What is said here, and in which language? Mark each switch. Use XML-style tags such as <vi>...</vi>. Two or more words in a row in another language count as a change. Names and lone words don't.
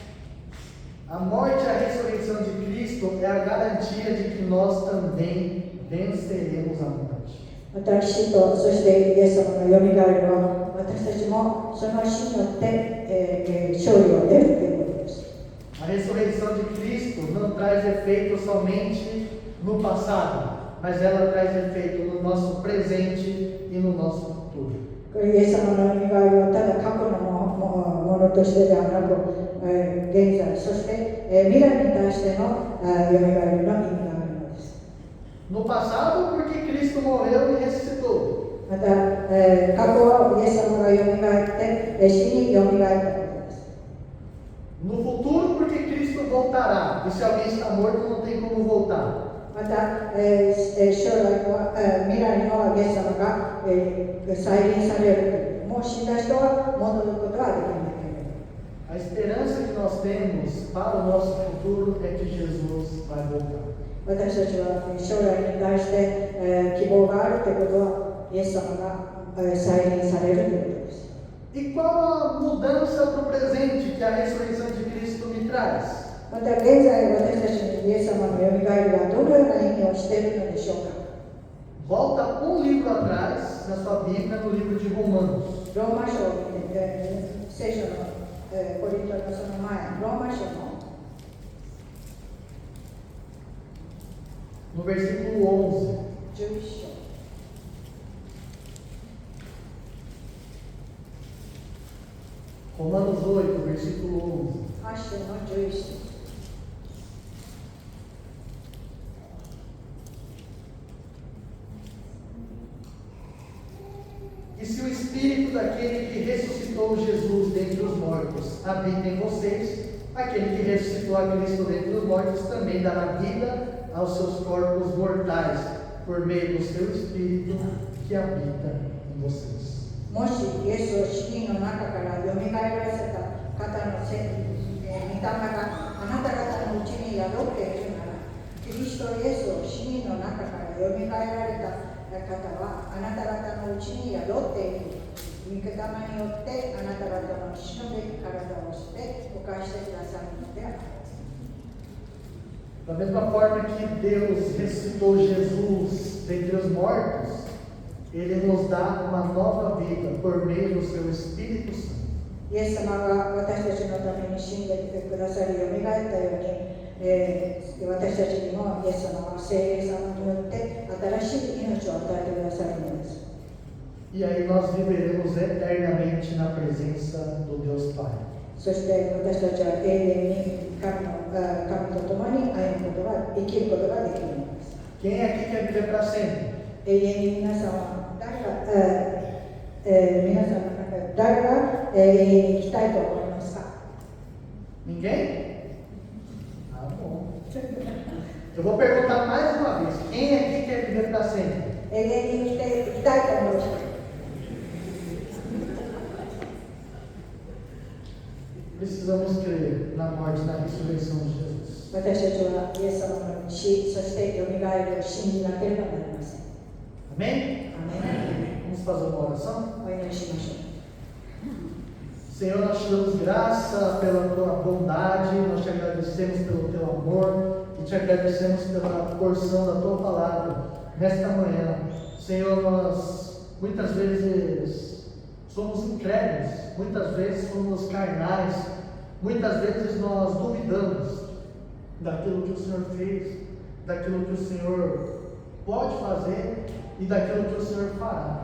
<pt>A morte e a ressurreição de Cristo é a garantia de que nós também venceremos a morte.</pt> <ja>また死とそしてイエス様のよみがえりは私たちもその死によって、勝利を得るということです。</ja> <pt>A ressurreição de Cristo não traz efeito somente no passado, mas ela traz efeito no nosso presente e no nosso futuro.</pt> <ja>イエス様のよみがえりはただ過去のものとしてではなく、現在そして、未来に対してのよみがえりの意味があるのです。</ja> <pt>No passado, porque Cristo morreu e ressuscitou.</pt> <ja>また、過去はイエス様がよみがえって死によみがえったことです。</ja> <pt>No futuro, porque Cristo voltará. E se alguém está morto, não tem como voltar.</pt> <ja>また、将来は、未来にはイエス様が、再臨される。もう死んだ人は戻ることはできない。</ja> <pt>A esperança que nós temos para o nosso futuro é que Jesus vai voltar.</pt> <ja>私たちは将来に対して、希望があるということはイエス様が、再臨されるということです。</ja> <pt>E qual a mudança para o presente que a ressurreição de Cristo me traz?</pt> <ja>また現在私たちにイエス様のよみがえりはどのような意味をしているのでしょうか。</ja> <pt>Volta um livro atrás na sua Bíblia, no livro de Romanos.</pt> <ja>ローマ書を見て、聖書の、コリントのその前、ローマ書の</ja> <pt>No versículo 11.</pt> <ja>11章。</ja> <pt>Romanos 8, versículo 11.</pt> <ja>8 章の11節。</ja> <pt>E se o Espírito daquele que ressuscitou Jesus dentre os mortos habita em vocês, aquele que ressuscitou a Cristo dentre os mortos também dará vida aos seus corpos mortais, por meio do seu Espírito que habita em vocês.</pt> <ja>もしイエスを死人の中からよみがえらせた方の御霊があなた方のうちに宿っているなら、キリストイエスを死人の中からよみがえられた方はあなた方のうちに宿っている。御霊によってあなた方の死ぬべき体を捨て犯してくださるのである。</ja> <pt>Da mesma forma que Deus ressuscitou Jesus dentre os mortos, Ele nos dá uma nova vida por meio do seu Espírito Santo.</pt> <ja>イエス様が私たちのために死んできてくださり、よみがえったように、私たちにもイエス様が聖霊様によって新しい命を与えてくださるのです。</ja> <pt>E aí nós viveremos eternamente na presença do Deus Pai.</pt> <ja>そして私たちは永遠に神と共に生きることができるのです。</ja> <pt>Quem aqui quer viver para sempre?</pt> <ja>永遠に皆さんは誰が永遠に生きたいと思いますか？</ja> <pt>Ninguém? Ah, bom. Eu vou perguntar mais uma vez. Quem aqui quer viver para sempre?</pt> <ja>永遠に生きたいと思う人。</ja> <pt>Precisamos crer na morte e na ressurreição de Jesus.</pt> <ja>私たちはイエス様の死、そしてよみがえりを信じなければなりません。</ja> <pt>Amém?</pt> <ja>アメン。</ja> <pt>Vamos fazer uma oração?</pt> <ja>お祈りしましょう。</ja> <pt>Senhor, nós te damos graça pela tua bondade, nós te agradecemos pelo teu amor e te agradecemos pela porção da tua palavra nesta manhã. Senhor, nós muitas vezes somos incrédulos, muitas vezes somos carnais, muitas vezes nós duvidamos daquilo que o Senhor fez, daquilo que o Senhor pode fazer e daquilo que o Senhor fará.</pt>